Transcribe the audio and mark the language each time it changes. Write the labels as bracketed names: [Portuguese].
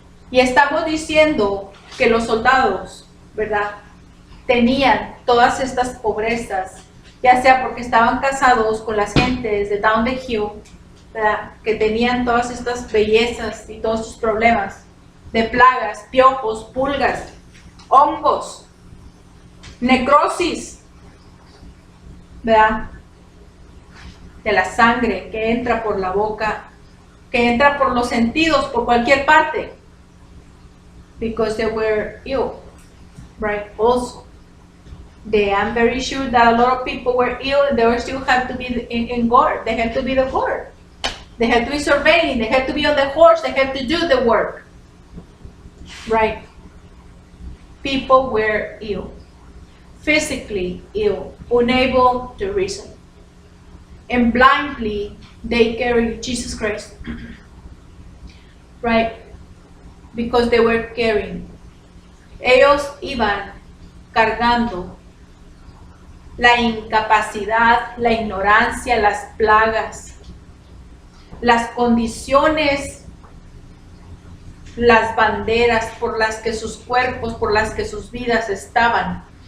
[Spanish] Y estamos diciendo que los soldados, ¿verdad?, tenían todas estas pobrezas, ya sea porque estaban casados con las gentes de Down the Hill, ¿verdad?, que tenían todas estas bellezas y todos sus problemas de plagas, piojos, pulgas, hongos, necrosis, ¿verdad?, de la sangre que entra por la boca, que entra por los sentidos, por cualquier parte, [English] because they were ill, right? Also, I'm very sure that a lot of people were ill and they still have to be in guard. They have to be the guard. They have to be surveying. They have to be on the horse. They have to do the work, right? People were ill, physically ill, unable to reason. And blindly they carried Jesus Christ, right? Because they were carrying. [Spanish] Ellos iban cargando la incapacidad, la ignorancia, las plagas, las condiciones, las banderas por las que sus cuerpos, por las que sus vidas estaban.